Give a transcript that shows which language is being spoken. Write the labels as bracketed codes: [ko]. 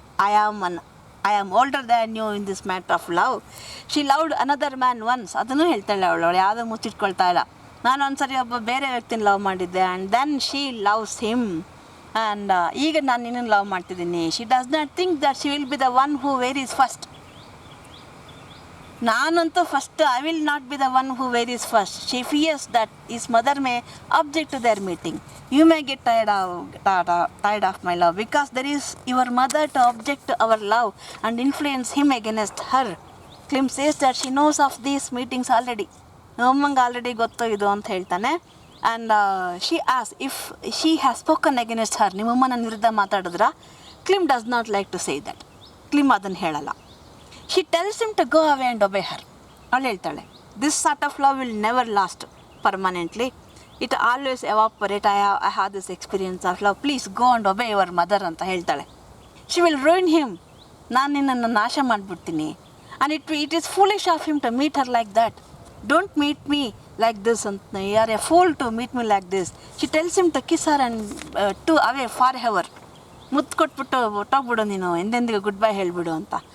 [en] I am older than you in this matter of love. She loved another man once. [kn] ಅದನ್ನು ಹೇಳ್ತಾಳೆ ಅವಳು ಯಾವುದೋ ಮುಚ್ಚಿಟ್ಕೊಳ್ತಾ ಇಲ್ಲ. ನಾನು ಒಂದ್ಸರಿ ಒಬ್ಬ ಬೇರೆ ವ್ಯಕ್ತಿನ ಲವ್ ಮಾಡಿದ್ದೆ, [en] and then she loves him, and [kn] ಈಗ ನಾನು ನಿನ್ನನ್ನು ಲವ್ ಮಾಡ್ತಿದ್ದೀನಿ. [en] She does not think that she will be the one who varies first. [kn] ನಾನಂತೂ [en] First, I will not be the one who worries first. She fears that his mother may object to their meeting. You may get tired of my love because there is your mother to object our love and influence him against her. Klim says that she knows of these meetings already. [kn] ನಮ್ಮಂಗೆ already ಗೊತ್ತು ಇದು ಅಂತ ಹೇಳ್ತಾನೆ. [en] and she as if she has spoken against her, [kn] ನಿಮ್ಮಮ್ಮ ನನ್ನ ವಿರುದ್ಧ ಮಾತಾಡಿದ್ರ? [en] Klim does not like to say that. [kn] ಕ್ಲಿಮ್ ಅದನ್ನು ಹೇಳಲ್ಲ. [en] She tells him to go away and obey her. [kn] ಅವಳು ಹೇಳ್ತಾಳೆ, [en] this sort of love will never last permanently. It always evaporate. I have this experience of love. Please go and obey your mother [kn] ಅಂತ ಹೇಳ್ತಾಳೆ. [en] She will ruin him. [kn] ನಾನು ನಿನ್ನನ್ನು ನಾಶ ಮಾಡಿಬಿಡ್ತೀನಿ. [en] And it is foolish of him to meet her like that. Don't meet me like this ಅಂತ, you are a fool to meet me like this. She tells him to kiss her and to away forever. [kn] ಮುತ್ತು ಕೊಟ್ಬಿಟ್ಟು ಹೊಟ್ಟೋಗ್ಬಿಡು ನೀನು, ಎಂದೆಂದಿಗೆ good bye ಹೇಳಿಬಿಡು ಅಂತ.